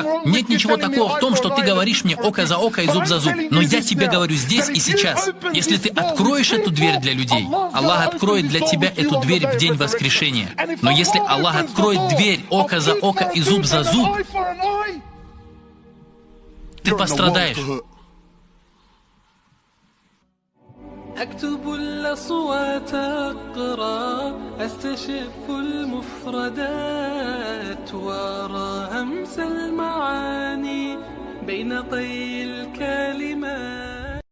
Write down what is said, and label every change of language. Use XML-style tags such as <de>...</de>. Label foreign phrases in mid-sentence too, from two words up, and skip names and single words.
<ru>Нет ничего такого в том, что ты говоришь мне око за око и зуб за зуб. Но я тебе говорю здесь и сейчас. Если ты откроешь эту дверь для людей, Аллах откроет для тебя эту дверь в день воскрешения. Но если Аллах откроет дверь око за око и зуб за зуб, ты пострадаешь.</ru> <ar>أكتب الأصوات أقرأ أستشف المفردات وأرى همس المعاني بين طي الكلمات</ar>